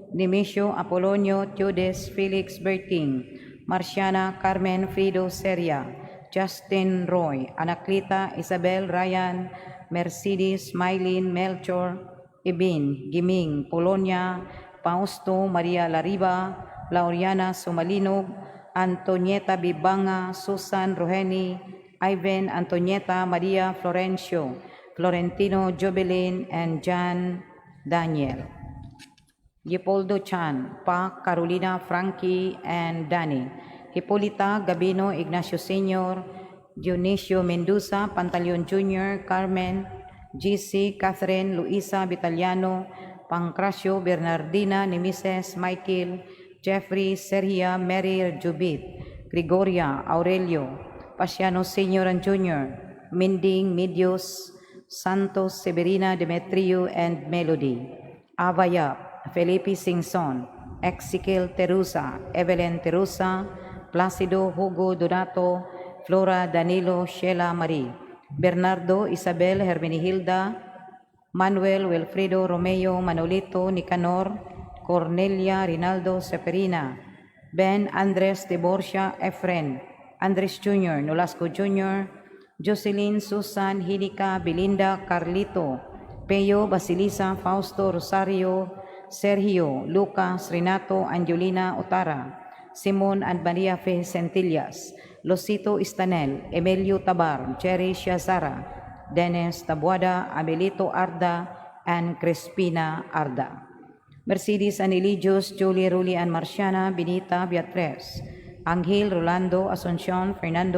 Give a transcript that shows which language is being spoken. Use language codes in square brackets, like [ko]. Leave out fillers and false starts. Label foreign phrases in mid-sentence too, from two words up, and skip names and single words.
[en] Nemesio Apolonio Teodes Felix Berting, Marciana Carmen Frido Seria, Justin Roy, Anaclita Isabel Ryan, Mercedes Mylene Melchor, Ibin Giming Polonia, Fausto Maria Lariba, Lauriana Sumalino, Antonieta Bibanga, Susan Roheni, Ivan Antonieta Maria Florencio, Florentino Jobelin, and John Daniel. Leopoldo Chan, Pa Carolina Frankie, and Danny. Hipolita Gabino Ignacio Sr., Dionisio Mendoza Pantaleon Jr., Carmen, GC Catherine Luisa Vitaliano, Pancracio Bernardina Nemises Michael, Jeffrey Sergia Mary Jubit, Gregoria Aurelio, Pasiano Sr. and Jr., Minding Medios, Santos Severina Demetrio and Melody, Avayap, Felipe Singson, Ezekiel Terusa, Evelyn Terusa, Placido Hugo Donato, Flora Danilo Sheila Marie, Bernardo Isabel Hermenihilda, Manuel Wilfredo Romeo Manolito Nicanor, Cornelia Rinaldo Seferina, Ben Andres de Borja Efren, Andres Jr., Nolasco Jr., Jocelyn Susan Hinica Belinda Carlito, Peyo Basilisa Fausto Rosario, Sergio Lucas Renato Angelina Otara, Simon and Maria Fe Centillas, Losito Istanel, Emilio Tabar, Jerry Shiazara, Dennis Tabuada, Abelito Arda, and Crispina Arda. Mercedes Aneligios, Julie Ruli and Marciana Benita Beatriz, Angel Rolando Asuncion, Fernando